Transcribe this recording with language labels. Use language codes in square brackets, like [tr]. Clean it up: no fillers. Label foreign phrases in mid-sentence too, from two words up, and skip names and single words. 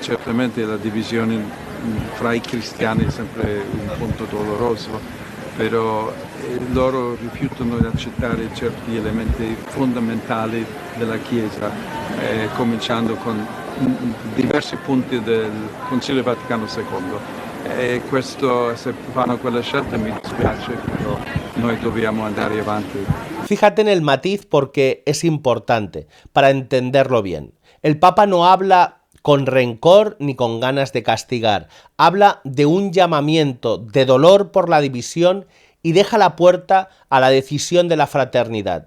[it] Certamente la divisione fra i cristiani è sempre un punto doloroso, però loro rifiutano di accettare certi elementi fondamentali della Chiesa, cominciando con diversi punti del Concilio Vaticano II. E questo, se fanno quella scelta, mi dispiace, però noi dobbiamo andare avanti. [es] Fíjate en el matiz porque es importante para entenderlo bien. El Papa no habla con rencor ni con ganas de castigar. Habla de un llamamiento de dolor por la división y deja la puerta a la decisión de la fraternidad.